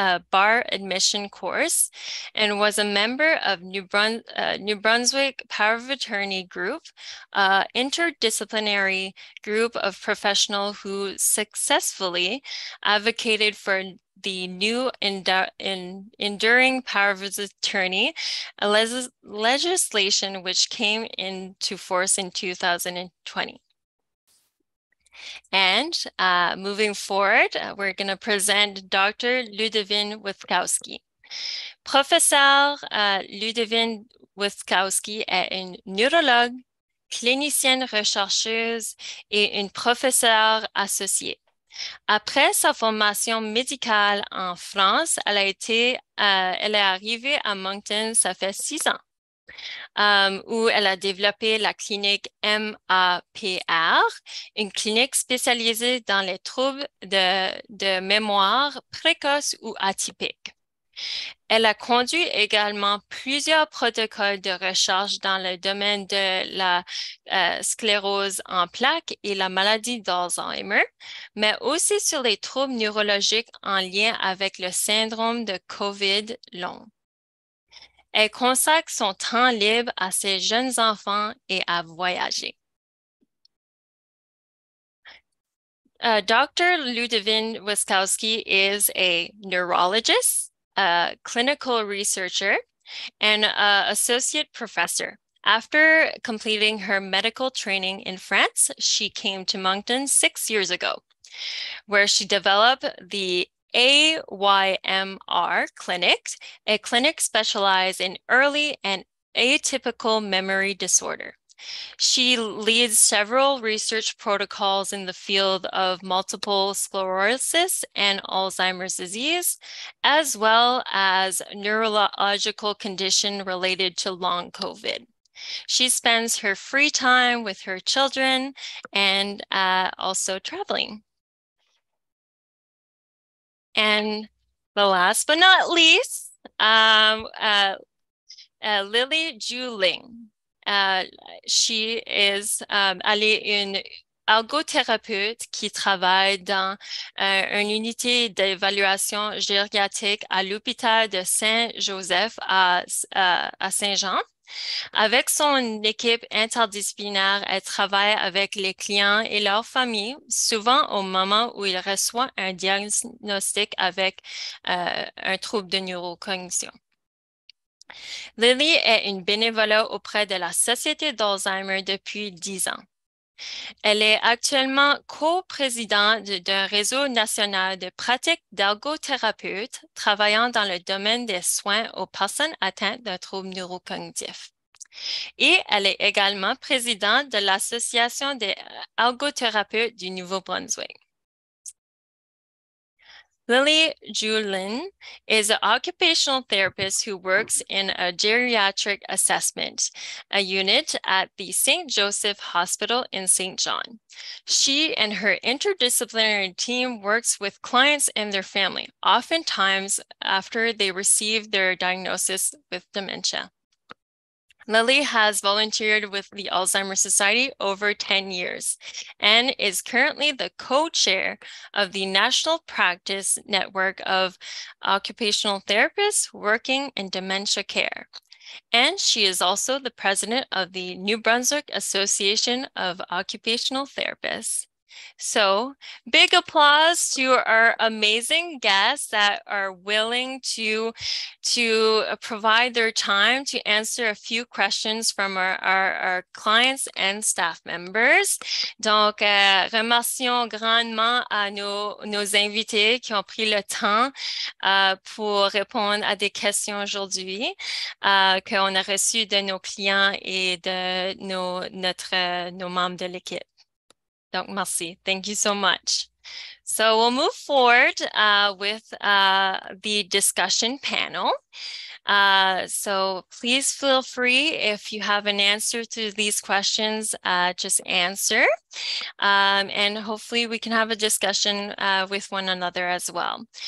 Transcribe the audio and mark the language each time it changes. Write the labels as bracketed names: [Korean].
[English] bar admission course and was a member of New Brunswick Power of Attorney Group, interdisciplinary group of professionals who successfully advocated for the new enduring power of attorney legislation which came into force in 2020. And moving forward, we're going to present Dr. Ludivine Witkowski. [French] Professeur Ludivine Witkowski est une neurologue, clinicienne rechercheuse et une professeure associée. Après sa formation médicale en France, elle est arrivée à Moncton, ça fait 6 ans. où elle a développé la clinique MAPR, une clinique spécialisée dans les troubles de mémoire précoce ou atypiques. Elle a conduit également plusieurs protocoles de recherche dans le domaine de la sclérose en plaques et la maladie d'Alzheimer, mais aussi sur les troubles neurologiques en lien avec le syndrome de COVID long. Elle consacre son temps libre à ses jeunes enfants et à voyager. [English] Dr. Ludivine Witkowski is a neurologist, a clinical researcher, and an associate professor. After completing her medical training in France, she came to Moncton 6 years ago, where she developed the AYMR clinic, a clinic specialized in early and atypical memory disorder. She leads several research protocols in the field of multiple sclerosis and Alzheimer's disease, as well as neurological condition related to long COVID. She spends her free time with her children and also traveling. And the last but not least, Lilli Juling. She is, [French] elle est une ergothérapeute qui travaille dans une unité d'évaluation gériatrique à l'hôpital de Saint-Joseph à Saint-Jean. Avec son équipe interdisciplinaire, elle travaille avec les clients et leurs familles, souvent au moment où ils reçoivent un diagnostic avec un trouble de neurocognition. Lilli est une bénévole auprès de la Société d'Alzheimer depuis 10 ans. Elle est actuellement co-présidente d'un réseau national de pratiques d'ergothérapeutes travaillant dans le domaine des soins aux personnes atteintes d'un trouble neurocognitif. Et elle est également présidente de l'Association des ergothérapeutes du Nouveau-Brunswick. [English] Lilli Juling is an occupational therapist who works in a geriatric assessment, a unit at the St. Joseph Hospital in St. John. She and her interdisciplinary team works with clients and their family, oftentimes after they receive their diagnosis with dementia. Lilli has volunteered with the Alzheimer's Society over 10 years and is currently the co-chair of the National Practice Network of Occupational Therapists Working in Dementia Care. And she is also the president of the New Brunswick Association of Occupational Therapists. So, big applause to our amazing guests that are willing to provide their time to answer a few questions from our clients and staff members. [French] Donc, remercions grandement à nos invités qui ont pris le temps pour répondre à des questions aujourd'hui qu'on a reçues de nos clients et de nos membres de l'équipe. Donc, merci. [English] Thank you so much. So we'll move forward with the discussion panel. So please feel free, if you have an answer to these questions, just answer. And hopefully we can have a discussion with one another as well.